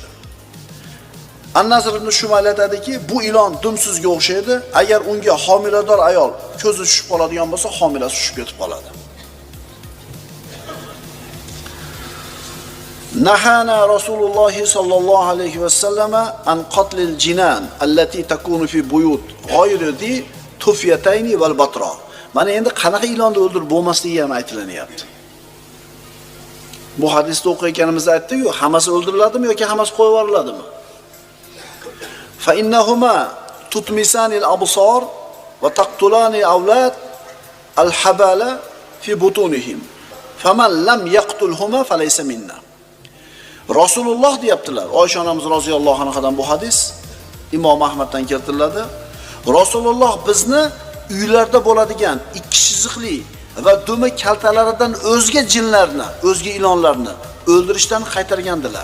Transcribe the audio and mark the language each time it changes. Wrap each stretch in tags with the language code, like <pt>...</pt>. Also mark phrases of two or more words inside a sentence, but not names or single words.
<uz>An-Nasr ibn Shumayl aytadiki, bu ilon dumsizga o'xshaydi. Agar unga homilador ayol ko'zi tushib qoladigan bo'lsa, homilasi tushib ketib qoladi.</uz> <ar>نهانا رسول الله صلى الله عليه وسلم عن قتل الجنان التي تكون في البيوت غير ذي الطفيتين والأبتر.</ar> <uz>Mana endi qanaqa ilonni o'ldirib bo'lmasligi ham aytilanyapti. Bu hadisda o'qiyotganimizda aytdik-ku, hammasi o'ldiriladimi yoki hammasi qo'yib yuboriladimi?</uz> <ar>فإنهما تطمسان الأبصار وتقتلان أولاد الحبالى في بطونهم. فمن لم يقتلهما فليس منا.</ar> <uz>Rasululloh deyaptilar. Oysha onamiz roziyallohu anhadan bu hadis Imom Ahmaddan keltiriladi. Rasululloh bizni uylarda bo'ladigan ikki chiziqli va dumi kaltalaridan o'zga jinlarni, o'zga ilonlarni o'ldirishdan qaytargandilar.</uz>